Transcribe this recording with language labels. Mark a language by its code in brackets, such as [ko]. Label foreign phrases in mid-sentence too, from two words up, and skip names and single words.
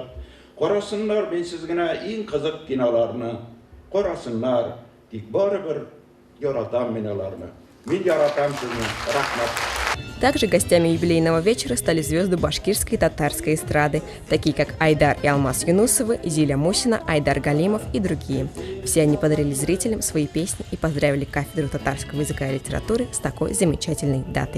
[tt] Карасыннар минсез генә иң кызык киноларны, карасыннар, тик барыбер яратам мин аларны. Мин яратам сезне. Рахмәт. [ru] Также гостями юбилейного вечера стали звезды башкирской и татарской эстрады, такие как Айдар и Алмаз Юнусовы, Зиля Мусина, Айдар Галимов и другие. Все они подарили зрителям свои песни и поздравили кафедру татарского языка и литературы с такой замечательной датой.